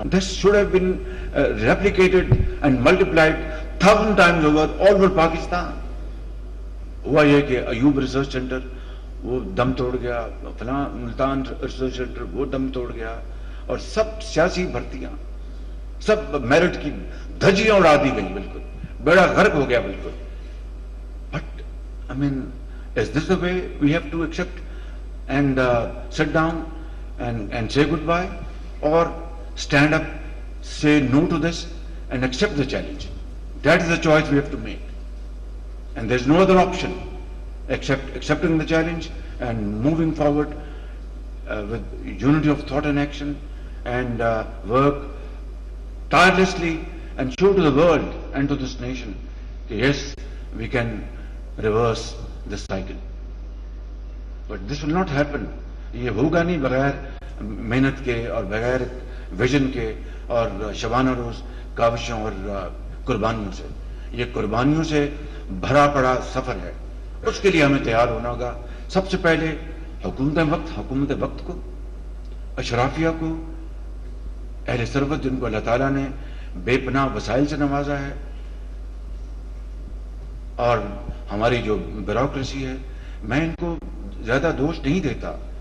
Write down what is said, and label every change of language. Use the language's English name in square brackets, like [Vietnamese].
[English] This should have been replicated and multiplied 1000 times over all over Pakistan. [Urdu] ہوا یہ کہ Ayub research centre وہ دم توڑ گیا، فلاں ملتان ریسرچ سینٹر وہ دم توڑ گیا، اور سب سیاسی بھرتیاں، سب میرٹ کی دھجیاں اڑا دی گئی، بالکل بیڑا غرق ہو گیا بالکل. [English] But I mean is this the way we have to accept and sit down and say goodbye, or stand up, say no to this and accept the challenge? That is the choice we have to make, and there is no other option except accepting the challenge and moving forward with unity of thought and action, and work tirelessly and show to the world and to this nation that yes, we can reverse this cycle. But this will not happen. [Urdu] یہ ہوگا نہیں بغیر محنت کے اور بغیر vision کے اور شبانہ روز کاوشوں اور قربانیوں سے. یہ قربانیوں سے بھرا پڑا سفر ہے، اس کے لیے ہمیں تیار ہونا ہوگا. سب سے پہلے حکومت وقت کو، اشرافیہ کو، اہل ثروت جن کو اللہ تعالیٰ نے بے پناہ وسائل سے نوازا ہے، اور ہماری جو بیوروکریسی ہے، میں ان کو زیادہ دوش نہیں دیتا.